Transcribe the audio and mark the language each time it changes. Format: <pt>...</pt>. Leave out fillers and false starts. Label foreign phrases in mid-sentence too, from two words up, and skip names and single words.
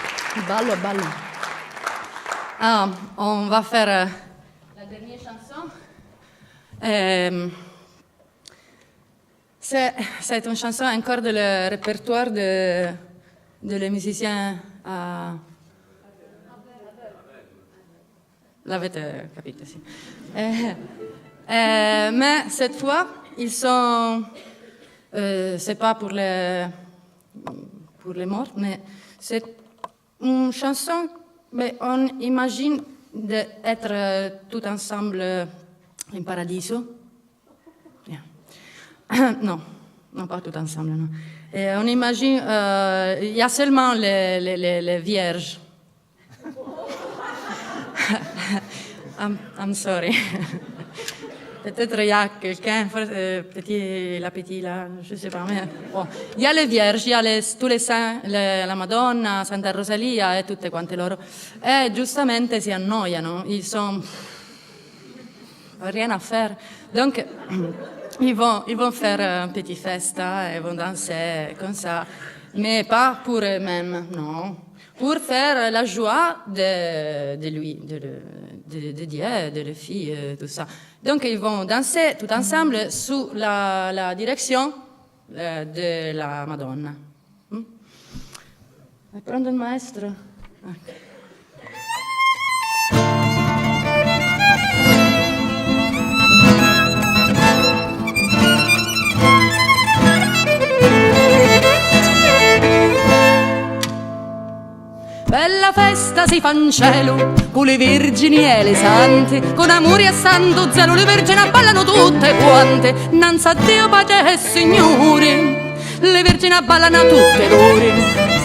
<it>Ballo, ballo.</it> <fr>Ah, on va faire la dernière chanson. C'est une chanson encore de le répertoire de les musiciens à...</fr> <it>L'avete capito, sì.</it> <fr>Mais cette fois, ils sont... c'est pas pour les morts, mais c'est une chanson, mais on imagine d'être tout ensemble</fr> <it>in paradiso.</it> <en>Yeah.</en> <fr>Non, pas tout ensemble, non. Et on imagine, il y a seulement les vierges.</fr> <en>I'm sorry.</en> <fr>Peut-être il y a quelqu'un, la petite là, je sais pas. Mais bon. Il y a les vierges, il y a tous les saints, la Madonna, Santa Rosalia</fr> <it>e tutte quante loro. E giustamente si annoiano,</it> <fr>ils sont rien à faire. Donc, ils vont faire une petite festa, ils vont danser comme ça. Mais pas pour eux-mêmes, non. Pour faire la joie de lui, de Dieu, de la fille, tout ça. Donc, ils vont danser tout ensemble sous la direction de la Madonna.</fr> <it>Prendo il maestro. Okay. Bella festa si fa in cielo, con le vergini e le sante, con amore e santo zelo le vergini ballano tutte quante, innanzi a Dio Padre e Signore, le vergini ballano tutte l'ore.</it>